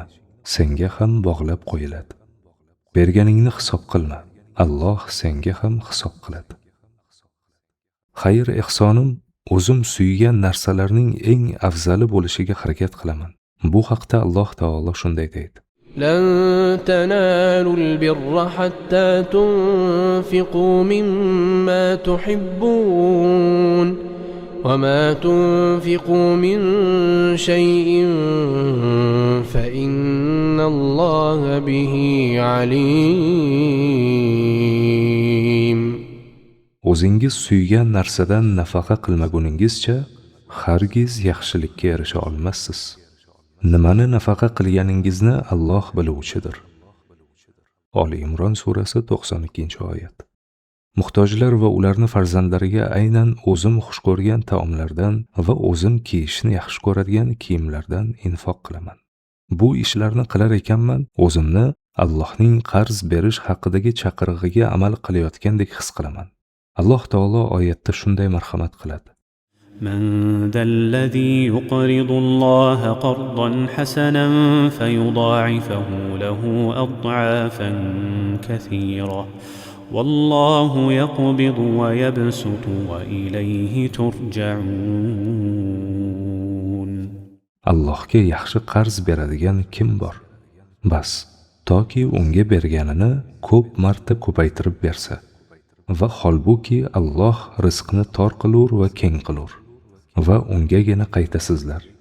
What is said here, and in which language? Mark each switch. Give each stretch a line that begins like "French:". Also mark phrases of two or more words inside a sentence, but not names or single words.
Uzbek: Senga ham bog'lab qo'yiladi. Berganingni hisob qilma. Alloh senga ham hisob qiladi." Xayr ehsonim o'zim suygan narsalarning eng afzali bo'lishiga harakat qilaman. Bu haqda Alloh taolo shunday deydi:
Arabic: لن تنالوا البر حتى تنفقوا مما تحبون وما تنفقوا من شيء فإن الله به عليم.
Uzbek: O'zingiz suygan narsadan nafaqa qilmaguningizcha hargiz yaxshilikka erisha olmassiz. Nimani nafaqa qilganingizni Alloh biluvchidir. Oli Imron surasi 92-oyat. Muhtojlar va ularni farzandlariga aynan o'zim xush ko'rgan taomlardan va o'zim kiyishni yaxshi ko'radigan kiyimlardan infoq qilaman. Bu ishlarni qilar ekanman, o'zimni Allohning qarz berish haqidagi chaqirig'iga amal qilayotgandek his qilaman. Alloh taolo oyatda shunday marhamat qiladi:
Arabic: من ذا الذي يقرض الله قرضا حسنا فيضاعفه له أضعافا كثيرة والله يقبض ويبسط وإليه ترجعون.
Uzbek: Allohga yaxshi qarz beradigan kim bor? Bas, toki unga berganini ko'p marta ko'paytirib bersa. Va holbuki Alloh rizqni tor qilur va keng qilur va ungagina qaytasizlar.